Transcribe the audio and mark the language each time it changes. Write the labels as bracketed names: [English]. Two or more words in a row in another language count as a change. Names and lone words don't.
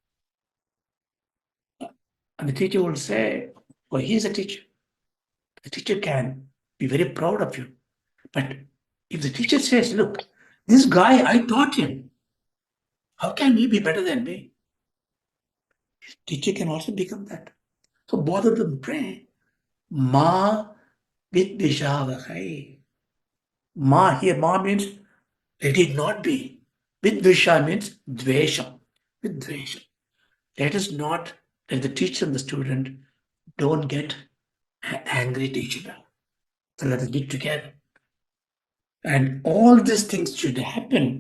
[English] And the teacher will say, "Oh, he's a teacher." The teacher can be very proud of you. But if the teacher says, "Look, this guy, I taught him. How can he be better than me?" Teacher can also become that. So both of them pray. [Sanskrit] Ma vidvishavahai. [English] Ma here, ma means let it not be. Vidvisha means dvesham. With dvesham. Let us not, let the teacher and the student don't get angry to each other. So let us be together. And all these things should happen.